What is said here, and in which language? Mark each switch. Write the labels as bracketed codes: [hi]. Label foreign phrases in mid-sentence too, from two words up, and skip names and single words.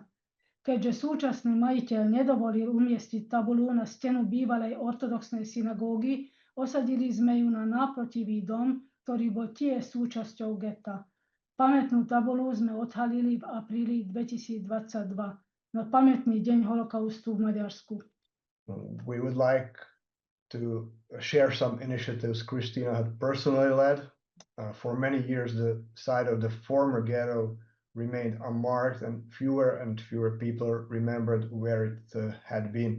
[sk] Keďže súčasný majiteľ nedovolil umiestniť tabulu na stenu bývalej ortodoxnej synagógy, osadili sme ju na náprotivý dom, ktorý bol tiež súčasťou geta. Pamätnú tabulu sme odhalili v apríli 2022 na pamätný deň holokaustu v Maďarsku. [en] We would like to share some initiatives Christina had personally led. For many years, the site of the former ghetto remained unmarked and fewer people remembered where it had been.